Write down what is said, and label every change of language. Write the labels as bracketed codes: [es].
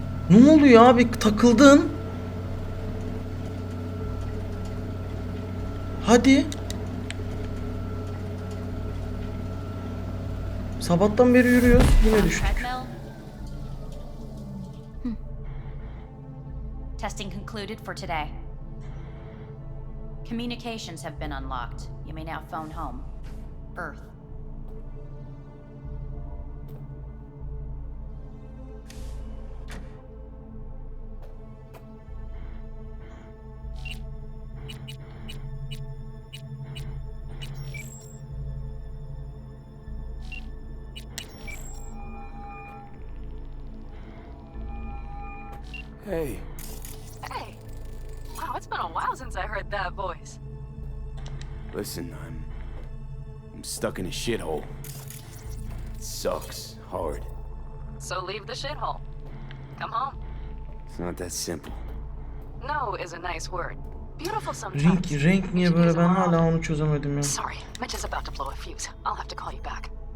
[tr] Ne oluyor abi? Takıldın. Hadi. Sabahtan beri yürüyoruz. Yine düştük. [en] Treadmill. Testing concluded for today. Communications have been unlocked. You may now phone home. Earth. Hey, Hey! Wow, it's been a while since I heard that voice. listen, stuck in a shithole. It sucks hard. So leave the shithole. Come home. It's not that simple. No is a nice word. Beautiful sometimes. [tr] Renk niye böyle, ben hala onu çözemedim ya. [en] Sorry, Mitch is about to blow a fuse. I'll have to call you back.